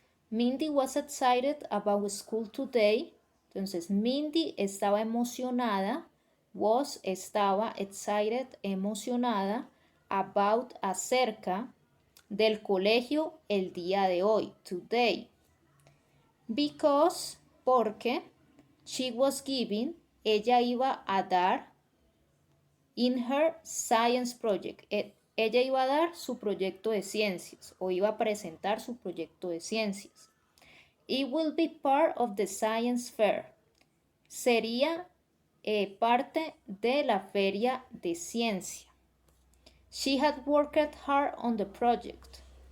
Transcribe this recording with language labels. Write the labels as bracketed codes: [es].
[en] Mindy was excited about school today. [es] Entonces Mindy estaba emocionada, estaba excited, emocionada, about, acerca del colegio el día de hoy, today. Because, porque, [en] she was giving, [es] ella iba a dar, [en] in her science project, [es] ella iba a dar su proyecto de ciencias o iba a presentar su proyecto de ciencias. [en] It will be part of the science fair. [es] Sería parte de la feria de ciencia. [en] She had worked hard on the project.